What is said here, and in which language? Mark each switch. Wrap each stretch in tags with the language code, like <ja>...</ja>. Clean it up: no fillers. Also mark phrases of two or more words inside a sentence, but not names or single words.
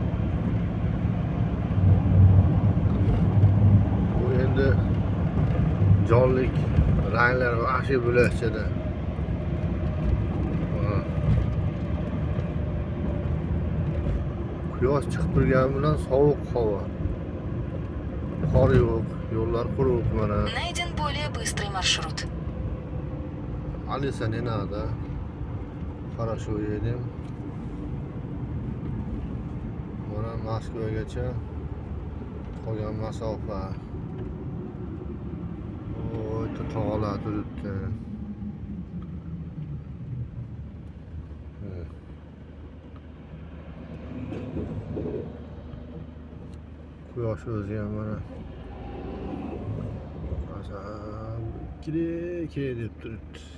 <uz>Bu endi jonlik, ranglar vahshiy bo'lishadi. Quyosh chiqib turgani bilan sovuq havo. Qor yo'q, yo'llar quruq mana.</uz> <ru>Найден более быстрый маршрут. Alisa, не надо. Хорошо едем.</ru> <uz>Mana Moskvagacha qolgan masofa. Oy, tog'lar turibdi. Quyosh o'zi ham mana kirek deb turibdi.</uz>